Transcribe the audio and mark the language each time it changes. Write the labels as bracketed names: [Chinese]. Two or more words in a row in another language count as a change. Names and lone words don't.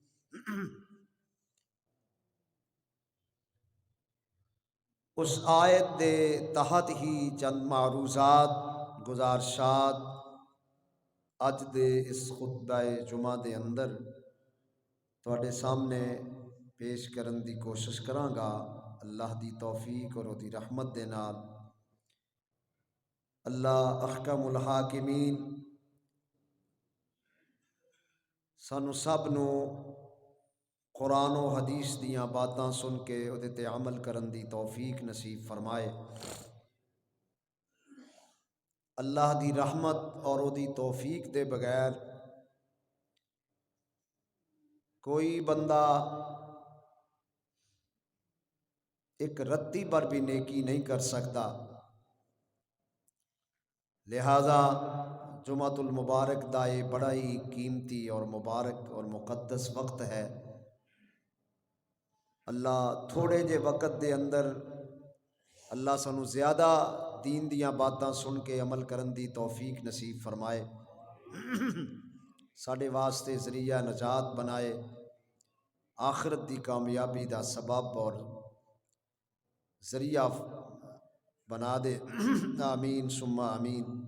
[Punjabi] اس آیت دے تحت ہی چند معروضات، گزارشات اج دے اس خطبہ جمعہ دے اندر تواڈے سامنے پیش کرن دی کوشش کراں گا، اللہ دی توفیق اور دی رحمت دے نال۔ اللہ احکم الحاکمین سانو سب نو قرآن و حدیث دیاں باتاں سن کے اودے تے عمل کرن دی توفیق نصیب فرمائے۔ اللہ دی رحمت اور اودی توفیق دے بغیر کوئی بندہ ایک رتی پر بھی نیکی نہیں کر سکتا، لہذا جمعۃ المبارک دا یہ بڑا ہی قیمتی اور مبارک اور مقدس وقت ہے۔ اللہ تھوڑے جے وقت دے اندر اللہ سانو زیادہ دین دیاں باتاں سن کے عمل کرن دی توفیق نصیب فرمائے، ساڈے واسطے ذریعہ نجات بنائے، آخرت دی کامیابی دا سبب اور ذریعہ بنا دے، آمین ثم آمین۔